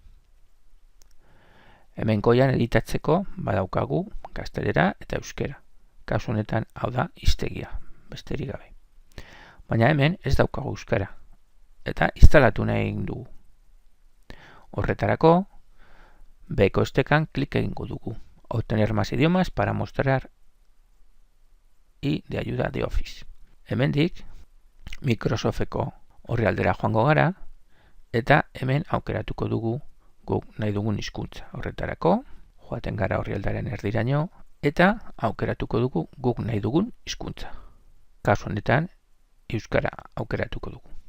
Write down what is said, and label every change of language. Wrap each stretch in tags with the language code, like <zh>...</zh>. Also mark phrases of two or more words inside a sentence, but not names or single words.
<eu>Hemen goian editatzeko badaukagu gaztelera eta euskera. Kasu honetan hau da hiztegia, besterik gabe. Baina hemen ez daukagu euskara eta instalatu nahi egin dugu. Horretarako beheko estekan klik egingo dugu.</eu> <es>Obtener más idiomas para mostrar y de ayuda de Office.</es> <eu>Hemendik Microsofteko orrialdera joango gara eta hemen aukeratuko dugu guk nahi dugun hizkuntza. Horretarako joaten gara orrialdaren erdiraino eta aukeratuko dugu guk nahi dugun hizkuntza. Kasu honetan euskara aukeratuko dugu.</eu>